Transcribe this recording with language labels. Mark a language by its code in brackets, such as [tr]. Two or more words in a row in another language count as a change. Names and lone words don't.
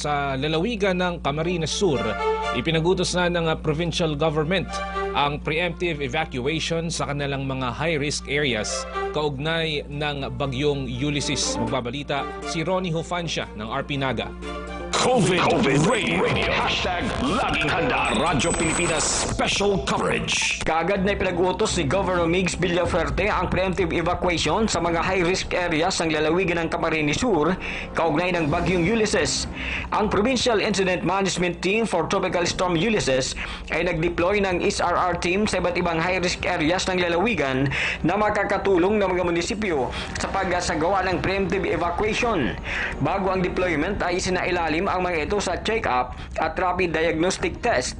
[tl] Sa lalawigan ng Camarines Sur, ipinagutos na ng [en] provincial government [tl] ang [en] preemptive evacuation [tl] sa kanilang mga [en] high-risk areas [tl] kaugnay ng bagyong Ulysses. Magbabalita si Ronnie Hofancia ng RP Naga. COVID Radio. Hashtag Laging Handa. Radyo Pilipinas Special Coverage. Kaagad na ipinag-utos ni Governor Migs Villaferte ang [en] preemptive evacuation [tl] sa mga [en] high-risk areas [tl] ng lalawigan ng Camarines Sur kaugnay ng bagyong Ulysses. Ang Provincial Incident Management Team for Tropical Storm Ulysses ay nag-deploy ng SRR team sa iba't ibang [en] high-risk areas [tl] ng lalawigan na makakatulong ng mga munisipyo sa pagsagawa ng [en] preemptive evacuation. [tl] Bago ang deployment ay isinailalim ang mga ito sa check-up at [en] rapid diagnostic test.